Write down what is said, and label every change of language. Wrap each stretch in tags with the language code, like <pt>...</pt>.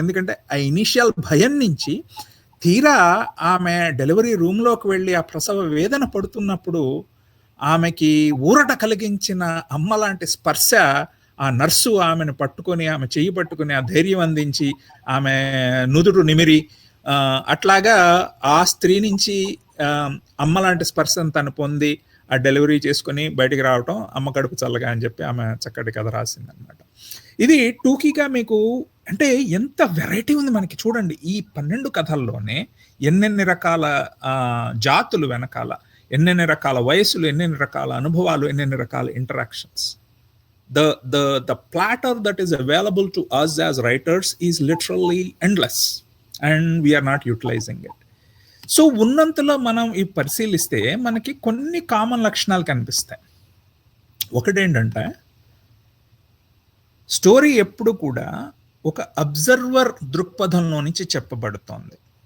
<te>ఎందుకంటే ఆ ఇనిషియల్ భయం నుంచి తీరా ఆమె డెలివరీ రూమ్లోకి వెళ్ళి ఆ ప్రసవ వేదన పడుతున్నప్పుడు ఆమెకి ఊరట కలిగించిన అమ్మ లాంటి స్పర్శ ఆ నర్సు ఆమెను పట్టుకొని, ఆమె చెయ్యి పట్టుకొని ఆ ధైర్యం అందించి, ఆమె నుదురు నిమిరి, అట్లాగా ఆ స్త్రీ నుంచి అమ్మ లాంటి స్పర్శను తను పొంది ఆ డెలివరీ చేసుకుని బయటికి రావటం, అమ్మ కడుపు చల్లగా అని చెప్పి ఆమె చక్కటి కథ రాసింది అనమాట. ఇది టూకీగా మీకు అంటే ఎంత వెరైటీ ఉంది మనకి. చూడండి, ఈ 12 కథల్లోనే ఎన్నెన్ని రకాల జాతులు వెనకాల, ఎన్నెన్ని రకాల వయసులు, ఎన్నెన్ని రకాల అనుభవాలు, ఎన్నెన్ని రకాల interactions.</te> <en>The platter that is available to us as writers is literally endless and we are not utilizing it.</en> <te>So ఉన్నంతలో మనం ఈ పరిశీలిస్తే మనకి కొన్ని కామన్ లక్షణాలు కనిపిస్తాయి. ఒకటేంటంటే, స్టోరీ ఎప్పుడు కూడా ఒక అబ్జర్వర్ దృక్పథంలో నుంచి చెప్పబడుతోంది.</te>